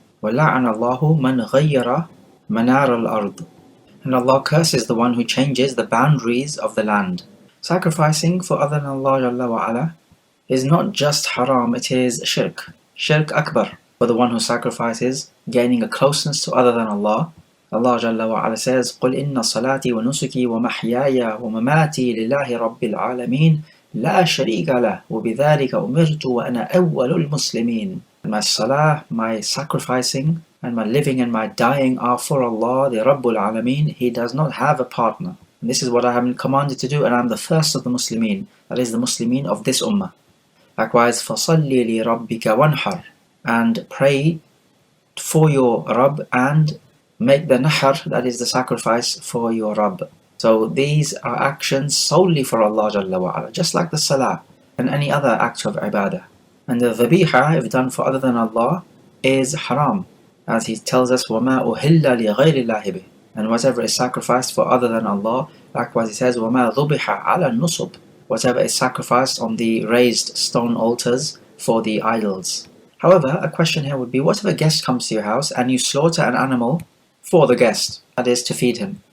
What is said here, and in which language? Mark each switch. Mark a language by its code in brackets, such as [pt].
[ar] وَلَعَنَ اللَّهُ مَنْ غَيَّرَ مَنَارَ الْأَرْضِ. [en] And Allah curses the one who changes the boundaries of the land. Sacrificing for other than Allah Jalla wa Ala is not just haram, it is shirk. Shirk akbar. For the one who sacrifices, gaining a closeness to other than Allah. Allah Jalla wa Ala says, [ar] قُلْ إِنَّ صَلَاتِي وَنُسُكِي وَمَحْيَايَ وَمَمَاتِي لِلَّهِ رَبِّ الْعَالَمِينَ لَا شَرِيكَ لَهُ وَبِذَلِكَ أُمِرْتُ وَأَنَا أَوَّلُ الْمُسْلِمِينَ. [en] And my salah, my sacrificing, and my living and my dying are for Allah, the Rabbul Alameen. He does not have a partner. And this is what I have been commanded to do, and I am the first of the Muslimin. That is the Muslimin of this ummah. [ar] Likewise, فَصَلِّ لِرَبِّكَ وَانْحَرْ. [en] And pray for your Rabb and make the nahar, that is the sacrifice for your Rabb. So these are actions solely for Allah Jalla wa Ala, just like the salah and any other act of ibadah. And the dhabiha, if done for other than Allah, is haram. As he tells us, [ar] وَمَا أُهِلَّ لِغَيْرِ اللَّهِ بِهِ. [en] And whatever is sacrificed for other than Allah, likewise he says, [ar] وَمَا ذُبِحَ عَلَى النُّصُبِ. [en] Whatever is sacrificed on the raised stone altars for the idols. However, a question here would be, what if a guest comes to your house and you slaughter an animal for the guest, that is, to feed him?